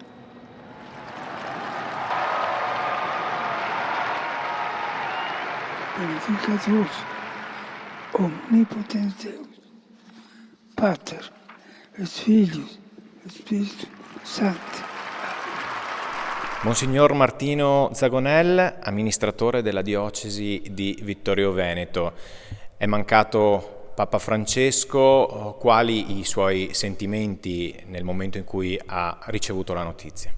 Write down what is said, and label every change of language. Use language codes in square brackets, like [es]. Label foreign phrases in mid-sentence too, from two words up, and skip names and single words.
[la] Benedicat Deus, omnipotens Deus, Pater, et Filius, et Spiritus Sancti. [it] Monsignor Martino Zagonel, amministratore della diocesi di Vittorio Veneto. È mancato Papa Francesco, quali i suoi sentimenti nel momento in cui ha ricevuto la notizia?